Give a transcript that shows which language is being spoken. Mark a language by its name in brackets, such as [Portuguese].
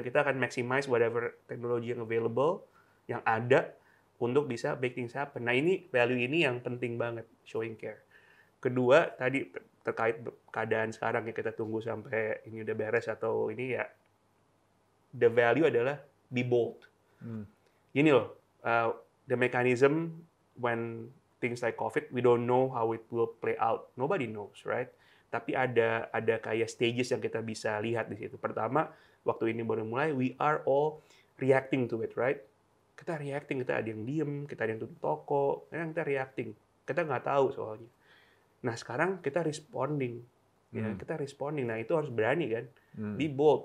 [Indonesian] Dan kita akan maximize whatever teknologi yang available, yang ada untuk bisa [English] make things happen. [Indonesian] Nah ini value ini yang penting banget, [English] showing care. [Indonesian] Kedua, tadi terkait keadaan sekarang yang kita tunggu sampai ini udah beres atau ini ya, the value adalah [English] be bold. Gini loh, the mechanism when things like COVID, we don't know how it will play out. Nobody knows, right? [Indonesian] Tapi ada kayak stages yang kita bisa lihat di situ. Pertama, waktu ini baru mulai, [English] we are all reacting to it, right? [Indonesian] Kita reacting, kita ada yang diem, kita ada yang tutup toko, kita reacting. Kita nggak tahu soalnya. Nah, sekarang kita responding. Ya, kita responding. Nah, itu harus berani kan. [English] Be bold.